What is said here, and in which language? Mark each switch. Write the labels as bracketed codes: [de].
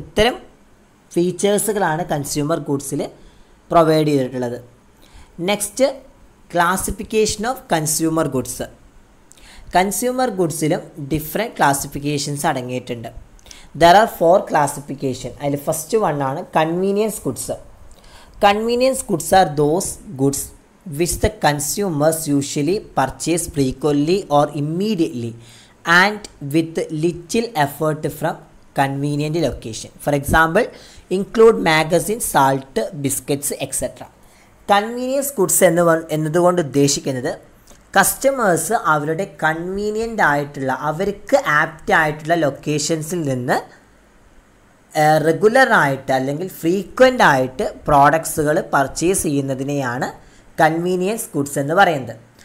[ml] അപ്പോൾ ഇത്തരം ഫീച്ചേഴ്സുകളാണ് consumer ഗുഡ്സിൽ provide ചെയ്തിട്ടുള്ളത്. [en] Next, classification of consumer goods. [ml] Consumer ഗുഡ്സിലും different classifications അടങ്ങിയിട്ടുണ്ട്. [en] There are 4 classification. [ml] അതിൽ ഫസ്റ്റ് വൺ ആണ് convenience goods. [en] Convenience goods are those goods which the consumers usually purchase frequently or immediately and with little effort from convenient location. For example, include magazines, salt, biscuits, etc. [ml] Convenience goods എന്നതുകൊണ്ട് ഉദ്ദേശിക്കുന്നത് customers അവരുടെ convenient ആയിട്ടുള്ള അവർക്ക് apt ആയിട്ടുള്ള ലൊക്കേഷൻസിൽ നിന്ന് റെഗുലറായിട്ട് അല്ലെങ്കിൽ frequent ആയിട്ട് പ്രോഡക്ട്സുകൾ പർച്ചേസ് ചെയ്യുന്നതിനെയാണ് കൺവീനിയൻസ് ഗുഡ്സ് എന്ന് പറയുന്നത്.